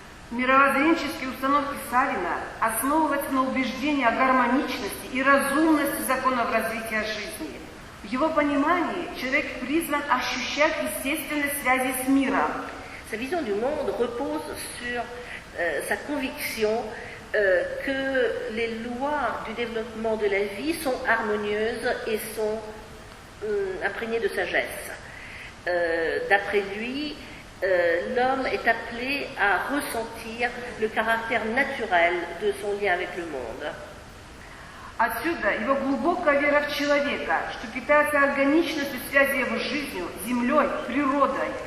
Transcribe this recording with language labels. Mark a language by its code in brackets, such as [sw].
[ru] Мировоззренческие установки Савина основываются на убеждении о гармоничности и разумности законов развития жизни. В его понимании человек призван ощущать естественные связи с миром. [fr] Sa vision du monde repose sur sa conviction que les lois du développement de la vie sont harmonieuses et sont imprégnées de sagesse. D'après lui, l'homme est appelé à ressentir le caractère naturel de son lien avec le monde. [ru] Отсюда его глубокая вера в человека, что питается органичностью связи его с жизнью, землей, природой.